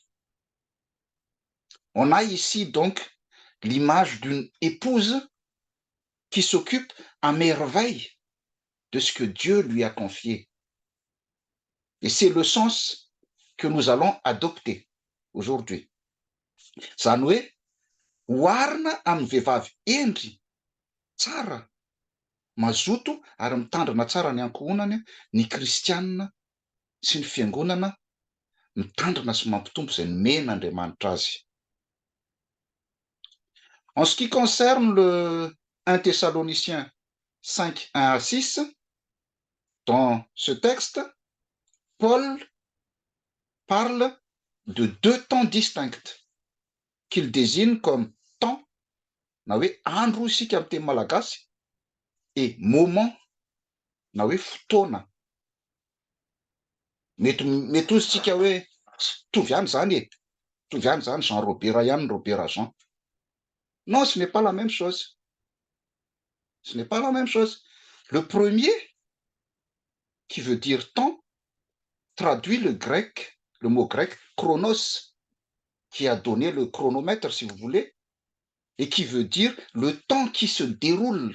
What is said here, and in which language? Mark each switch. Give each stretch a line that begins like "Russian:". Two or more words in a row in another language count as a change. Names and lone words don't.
French: On a ici donc l'image d'une épouse qui s'occupe à merveille de ce que Dieu lui a confié. Et c'est le sens que nous allons adopter aujourd'hui.
Malagasy: Zany hoe, oharina amin'ny vehivavy endry tsara, mazoto ary mitandrina tsara ny ankohonany ny kristianina sy ny fiangonana mitandrina sy mampitombo izay nomen'Andriamanitra azy.
French: En ce qui concerne le 1 Thessaloniciens 5, 1 à 6, dans ce texte, Paul parle de 2 temps distincts qu'il désigne comme temps,
Malagasy: na hoe andro isika amin'ny teny malagasy,
French: et moment,
Malagasy: na hoe fotoana. Mety ozy hoe tovy ihany zany e, tovy ihany zany Jean Robert ihany Robert Jean.
French: Non, ce n'est pas la même chose. Ce n'est pas la même chose. Le premier, qui veut dire temps, traduit le mot grec chronos, qui a donné le chronomètre, si vous voulez, et qui veut dire le temps qui se déroule.